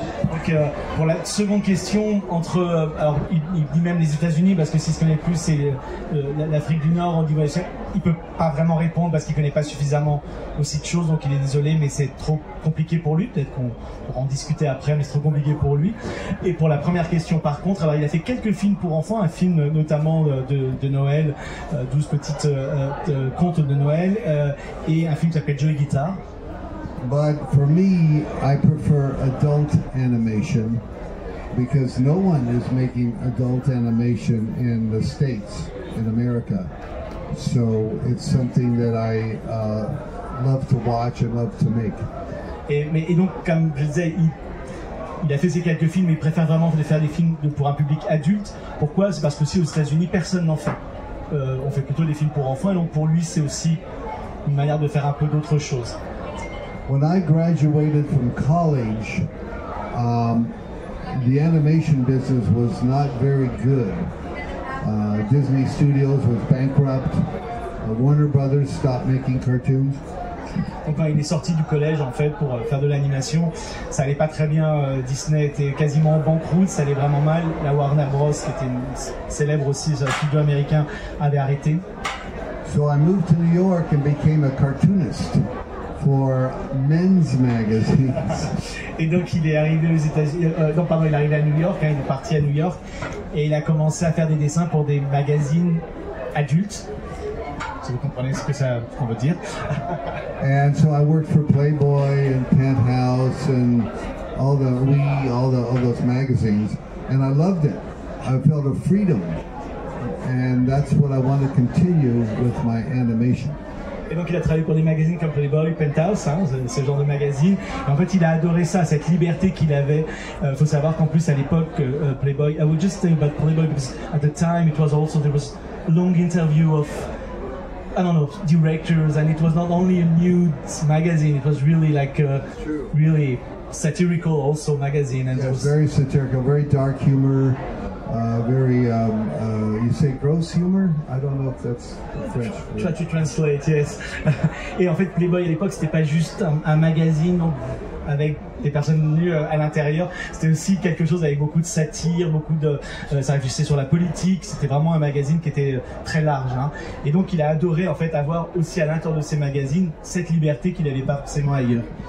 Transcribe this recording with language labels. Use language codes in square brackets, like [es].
[fr] Donc pour la seconde question, alors il dit même les États-Unis parce que s'il se connaît plus c'est l'Afrique du Nord, on dit ouais, il peut pas vraiment répondre parce qu'il connaît pas suffisamment aussi de choses, donc il est désolé, mais c'est trop compliqué pour lui. Peut-être qu'on pourra en discuter après, mais c'est trop compliqué pour lui. Et pour la première question par contre, alors il a fait quelques films pour enfants, un film notamment de Noël, 12 petites contes de Noël, et un film qui s'appelle Joey Guitar. [en] But for me, I prefer adult animation because no one is making adult animation in the States, in America. So it's something that I love to watch and love to make. [fr] Et donc, comme je disais, il a fait ces quelques films, mais il préfère vraiment faire des films pour un public adulte. Pourquoi? C'est parce que aussi aux États-Unis, personne n'en fait. On fait plutôt des films pour enfants, et donc pour lui, c'est aussi une manière de faire un peu d'autres choses. [en] When I graduated from college, the animation business was not very good. Disney Studios was bankrupt. Warner Brothers stopped making cartoons. [fr] Donc quand il est sorti du collège en fait pour faire de l'animation, ça allait pas très bien. Disney était quasiment en banqueroute, ça allait vraiment mal. La Warner Bros, qui était célèbre aussi, un studio américain, avait arrêté. [en] So I moved to New York and became a cartoonist for men's magazines. [fr] Et donc il est arrivé aux États-Unis. Il est arrivé à New York. Il est parti à New York et il a commencé à faire des dessins pour des magazines adultes. Si vous comprenez ce qu'on veut dire. [en] And so I worked for Playboy and Penthouse and all those magazines, and I loved it. I felt a freedom, and that's what I want to continue with my animation. [fr] Et donc il a travaillé pour des magazines comme Playboy, Penthouse, ce genre de magazines. Et en fait, il a adoré ça, cette liberté qu'il avait. Faut savoir qu'en plus à l'époque, Playboy. [en] I would just think about Playboy because at the time it was also there was a long interview of directors, and it was not only a nude magazine. It was really like really satirical also magazine. And yes, very satirical, very dark humor. Very, you say gross humor? I don't know if that's French. Try to translate, yes. [fr] Et en fait, Playboy à l'époque, c'était pas juste un magazine avec des personnes nues à l'intérieur. C'était aussi quelque chose avec beaucoup de satire, ça réfléchissait sur la politique. C'était vraiment un magazine qui était très large. Et donc, il a adoré en fait avoir aussi à l'intérieur de ces magazines cette liberté qu'il n'avait pas forcément ailleurs.